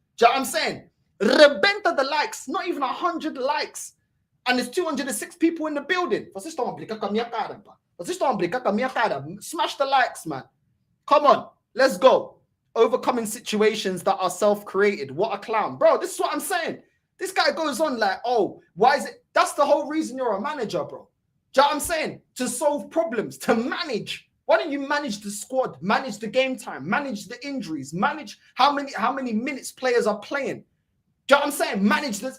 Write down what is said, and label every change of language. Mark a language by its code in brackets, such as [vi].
[en] Do you know what I'm saying? Rebenta the likes, not even 100 likes. And there's 206 people in the building. [pt] Vocês estão a brincar com a minha cara, pá. Vocês estão a brincar com a minha cara. [en] Smash the likes, man. Come on, let's go. Overcoming situations that are self-created. What a clown. Bro, this is what I'm saying. This guy goes on like, oh, why is it? That's the whole reason you're a manager, bro. Do you know what I'm saying? To solve problems, to manage. Why don't you manage the squad, manage the game time, manage the injuries, manage how many minutes players are playing? Do you know what I'm saying? Manage this.